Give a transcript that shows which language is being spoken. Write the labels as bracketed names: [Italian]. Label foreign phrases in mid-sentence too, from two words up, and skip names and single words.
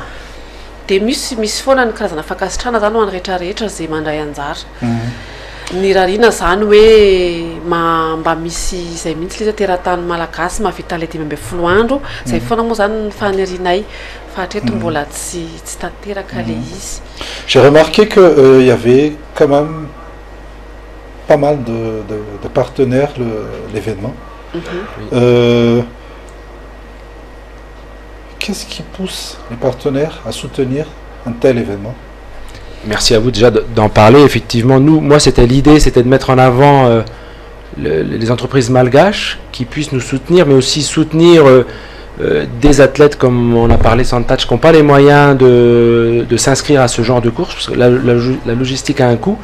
[Malagasy] Dia misy foana ny karazana fakasitrahana zany ho any rehetrarehetra zay mandray anjara. Ny rarina zany hoe mba misy zay mihitsy le teratany malagasy mahavita le 5 andro zay foana moa zany ny fanerinay fa hatreto mbola tsy tanteraka le izy. [French] J'ai remarqué que y avait quand même pas mal de partenaires l'événement. Qu'est-ce qui pousse les partenaires à soutenir un tel événement? Merci à vous déjà d'en parler. Effectivement, moi c'était l'idée, c'était de mettre en avant les entreprises malgaches qui puissent nous soutenir, mais aussi soutenir des athlètes comme on a parlé sans touch, qui n'ont pas les moyens de s'inscrire à ce genre de course, parce que la logistique a un coût.